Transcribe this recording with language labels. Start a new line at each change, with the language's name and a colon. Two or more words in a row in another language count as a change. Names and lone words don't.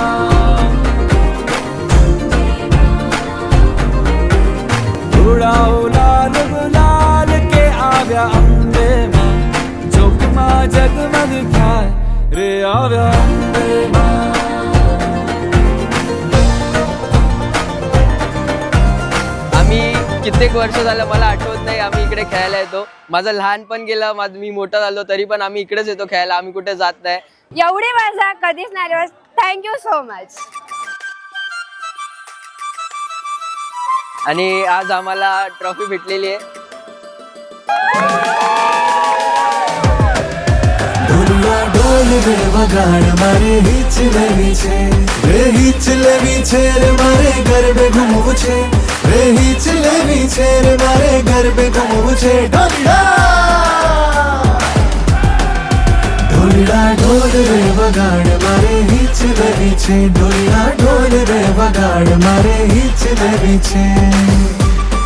Gujarati: ઉડાઓ લાલ ગુલાલ કે આવ્યા અંબે માં. ચોકમાં જગમગ થાય રે આવ્યા અંબે માં.
Marathi: आम्ही कित्येक वर्ष झालं, मला आठवत नाही आम्ही इकडे खेळायला येतो. माझं लहानपण गेलं, मी मोठा झालो तरी पण आम्ही इकडेच येतो खेळायला, आम्ही कुठे जात नाही. एवढी मजा कधीच नाही बस.
English: thank you so much.
Marathi: आणि आज आम्हाला ट्रॉफी भेटलेली आहे.
Gujarati: ઢોલ રે વગાડ મારે હીંચ લેવી છે રે, હીંચ લેવી છે રે મારે ગરબે ઘૂમવું છે રે, હીંચ લેવી છે રે મારે ગરબે ઘૂમવું છે. ઢોલડા ઢોલ રે વગાડ મારે હીંચ લેવી છે, ઢોલડા ઢોલ રે વગાડ મારે હીંચ લેવી છે.